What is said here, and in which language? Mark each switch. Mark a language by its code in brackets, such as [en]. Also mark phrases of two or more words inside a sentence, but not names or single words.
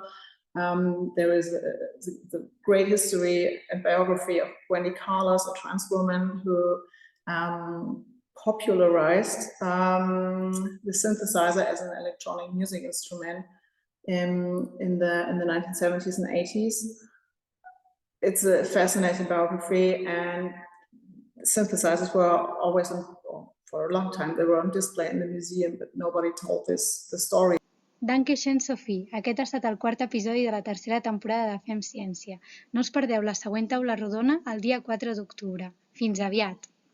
[en] There is the great history and biography of Wendy Carlos, a trans woman who popularized the synthesizer as an electronic music instrument in the 1970s and 80s. It's a fascinating biography, and synthesizers were always, for a long time, they were on display in the museum, but nobody told the story. [de] Dankeschön, Sophie. [ca] Aquest ha estat el quart episodi de la tercera temporada de Fem Ciència. No us perdeu la següent taula rodona el dia 4 d'octubre. Fins aviat!